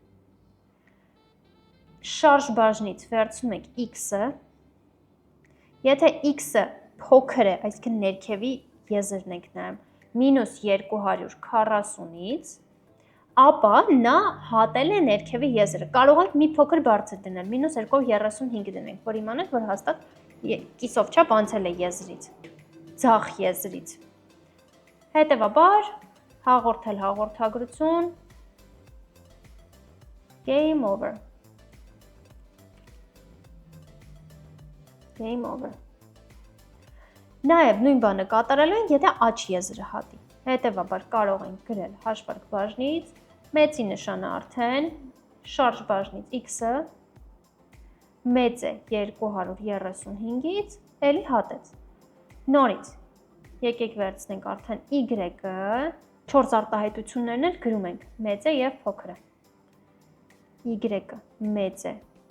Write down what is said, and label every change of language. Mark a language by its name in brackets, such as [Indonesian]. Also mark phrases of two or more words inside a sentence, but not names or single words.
[Armenian] շարժ բաժնից վերցնում ենք x-ը, եթե x-ը փոքր է, այսինքն ներքևի եզրն ենք նայում, -240-ից, ապա նա հատել է ներքևի եզրը։ Կարող ենք մի փոքր բարձր դնել, -235 դնենք, որ իմանանք, որ հաստատ կիսով չափ անցել է եզրից, ձախ եզրից։ Հետևաբար, հաղորդել հաղորդագրություն, [English] game over։ Game over։ [Armenian] Նաև նույն բանը կատարելու ենք, եթե աջ եզրը հատի։ Հետևաբար կարող ենք գրել հաշվարկ բաժնից, մեծի նշանը արդեն, շարժ բաժնից x-ը, մեծ է 235-ից, էլի հատեց։ Նորից, եկեք վերցնենք արդեն y-ը, 4 արտահայտություններն էլ գրում ենք, մեծ է և փոքր է։ Y-ը մեծ է